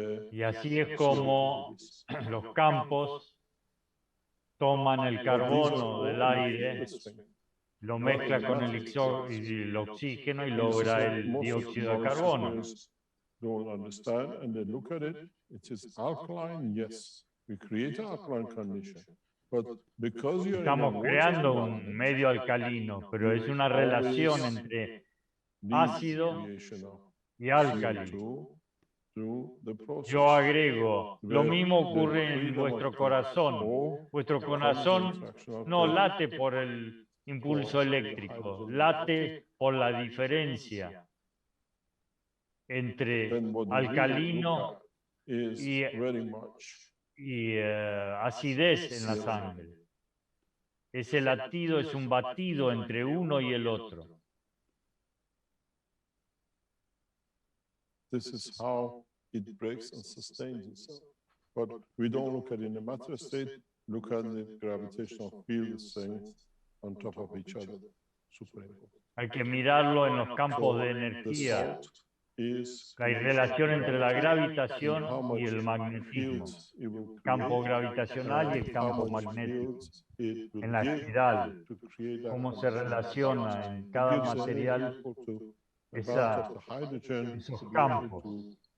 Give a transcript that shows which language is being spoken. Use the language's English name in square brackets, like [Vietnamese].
[Spanish] Y así es como los campos toman el carbono del aire, lo mezcla con el oxígeno y logra el dióxido de carbono. [English] Don't understand and they look at it, it is alkaline, yes. We create an alkaline condition. But because you're [Spanish] Estamos creando un medio alcalino, pero es una relación entre ácido y álcali. Yo agrego, lo mismo ocurre en vuestro corazón. Vuestro corazón no late por el impulso eléctrico, late por la diferencia entre alcalino y acidez en la sangre. Ese latido es un batido entre uno y el otro. [English] This is how it breaks and sustains itself. But we don't look at it in a matter state, look at the gravitational field strength on top of each other. Super important. [Spanish] Hay que mirarlo en los campos de energía. Hay relación entre la gravitación y el magnetismo. Campo gravitacional y el campo magnético. En la espiral, cómo se relaciona en cada material esos campos.